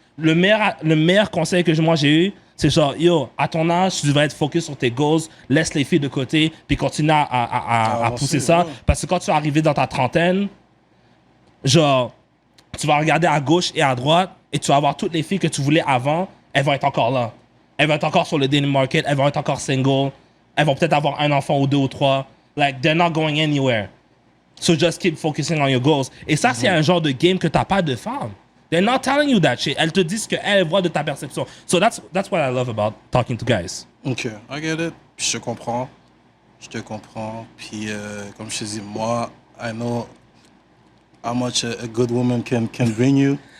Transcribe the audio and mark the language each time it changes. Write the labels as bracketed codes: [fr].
[fr] Le meilleur conseil que moi j'ai eu, c'est genre, yo, à ton âge, tu devrais être focus sur tes goals, laisse les filles de côté, puis continue à pousser ça. Parce que quand tu vas arriver dans ta trentaine, genre, tu vas regarder à gauche et à droite, et tu vas voir toutes les filles que tu voulais avant, elles vont être encore là. Elles vont être encore sur le dating market, elles vont être encore single, elles vont peut-être avoir un enfant ou 2 ou 3. [en] Like, they're not going anywhere. So just keep focusing on your goals. [fr] Et ça, c'est un genre de game que t'as pas de femme. [en] They're not telling you that shit. [fr] Elles te disent qu'elles voient de ta perception. [en] So that's what I love about talking to guys. [fr] OK, [en] I get it. [fr] Puis je comprends. Je te comprends. Puis, comme je te dis, moi, [en] I know how much a good woman can bring you.